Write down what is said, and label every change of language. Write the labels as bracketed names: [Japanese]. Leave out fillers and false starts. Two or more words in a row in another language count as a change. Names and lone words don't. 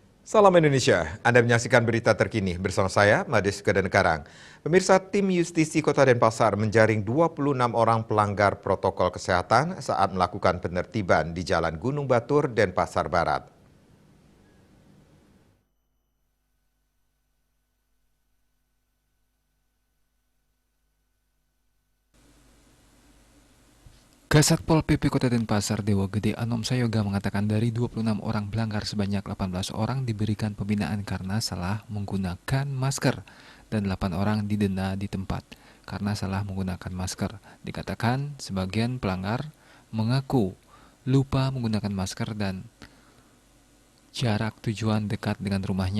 [Indonesian] Salam Indonesia, Anda menyaksikan berita terkini bersama saya, Mades Kedenkarang. Pemirsa, tim Justisi Kota Denpasar menjaring 26 orang pelanggar protokol kesehatan saat melakukan penertiban di Jalan Gunung Batur, Denpasar Barat. Kasatpol PP Kota Denpasar Dewa Gede Anom Sayoga mengatakan dari 26 orang pelanggar sebanyak 18 orang diberikan pembinaan karena salah menggunakan masker dan 8 orang didenda di tempat karena salah menggunakan masker. Dikatakan sebagian pelanggar mengaku lupa menggunakan masker dan jarak tujuan dekat dengan rumahnya.